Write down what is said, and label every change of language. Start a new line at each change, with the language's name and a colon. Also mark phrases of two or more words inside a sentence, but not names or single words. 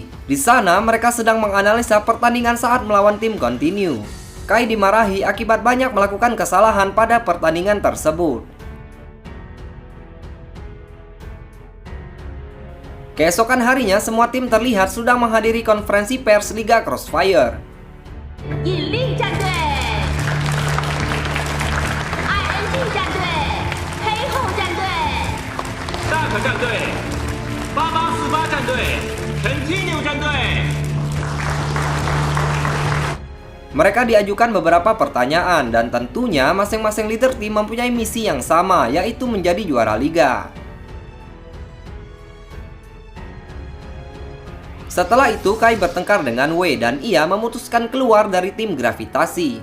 Indonesian: Di sana mereka sedang menganalisa pertandingan saat melawan tim Continue. Kai dimarahi akibat banyak melakukan kesalahan pada pertandingan tersebut. Keesokan harinya semua tim terlihat sudah menghadiri konferensi pers Liga Crossfire.
Chinese: 引力战队、ING 战队、黑后战队。大可战队、8848战队、Continue 战队。
Indonesian: Mereka diajukan beberapa pertanyaan dan tentunya masing-masing leader tim mempunyai misi yang sama, yaitu menjadi juara liga. Setelah itu Kai bertengkar dengan Wei dan ia memutuskan keluar dari tim Gravitasi.